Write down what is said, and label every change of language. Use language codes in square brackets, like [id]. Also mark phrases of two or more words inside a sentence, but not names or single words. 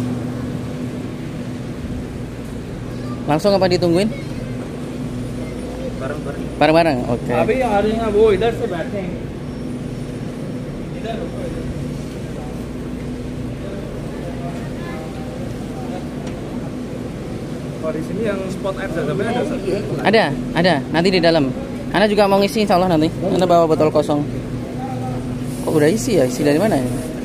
[id] Langsung apa ditungguin? bareng-bareng. Bareng-bareng. Oke. [hi] अभी आ रही हैं वो इधर से बैठेंगे इधर [id] Oh, di sini yang spot air zam-zamnya ada Ustaz? Ada. Nanti di dalam. Anda juga mau ngisi [ar] إن شاء الله [id] nanti. Anda bawa botol kosong. Kok udah isi ya? Isi dari mana ini?